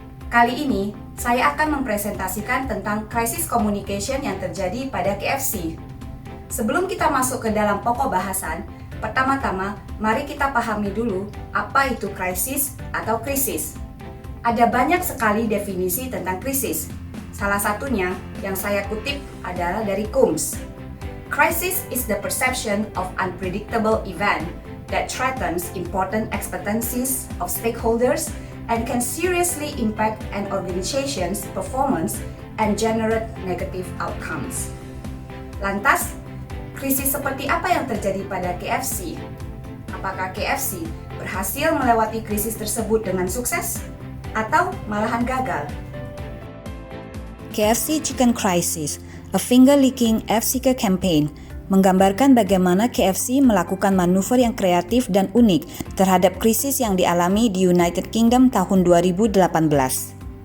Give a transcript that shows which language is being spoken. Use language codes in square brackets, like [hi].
[id] Kali ini saya akan mempresentasikan tentang krisis communication yang terjadi pada KFC. Sebelum kita masuk ke dalam pokok bahasan, pertama-tama mari kita pahami dulu apa itu krisis atau krisis. Ada banyak sekali definisi tentang krisis. Salah satunya yang saya kutip adalah dari Coombs. [en] Crisis is the perception of unpredictable event that threatens important expectancies of stakeholders and can seriously impact an organization's performance and generate negative outcomes. [id] Lantas, krisis seperti apa yang terjadi pada KFC? Apakah KFC berhasil melewati krisis tersebut dengan sukses atau malahan gagal? KFC Chicken Crisis, a finger-licking F-Seeker campaign, menggambarkan bagaimana KFC melakukan manuver yang kreatif dan unik terhadap krisis yang dialami di United Kingdom tahun 2018.